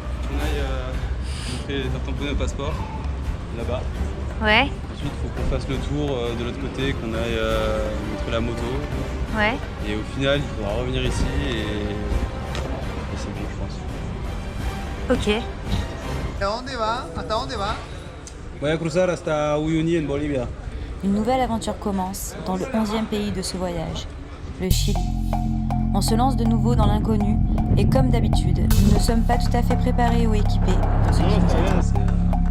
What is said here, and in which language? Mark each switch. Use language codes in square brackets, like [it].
[fr] On aille faire tamponner le passeport là-bas. Ouais, Ensuite, il faut qu'on fasse le tour de l'autre côté, qu'on aille montrer la moto. ouais. Et au final, il faudra revenir ici et c'est bon, je pense. Ok. [es] ¿A dónde va? ¿Hasta dónde va? Voy a cruzar hasta Uyuni en Bolivia. [fr] Une nouvelle aventure commence dans le 11e pays de ce voyage, le Chili. On se lance de nouveau dans l'inconnu et comme d'habitude, nous ne sommes pas tout à fait préparés ou équipés pour ce qui nous attend.